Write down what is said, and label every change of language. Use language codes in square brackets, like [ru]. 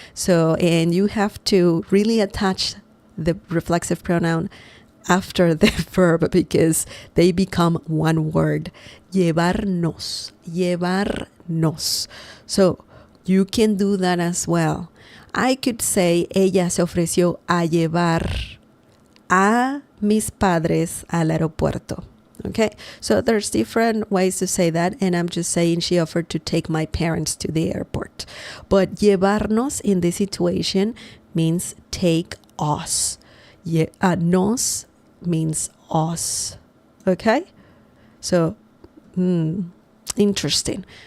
[en] So, and you have to really attach the reflexive pronoun after the verb because they become one word. Llevarnos. Llevarnos. So, you can do that as well. I could say, [es] ella se ofreció a llevar a mis padres al aeropuerto. [en] Okay, so there's different ways to say that, and I'm just saying she offered to take my parents to the airport. But llevarnos in this situation means take us. Nos means us. Okay, so interesting.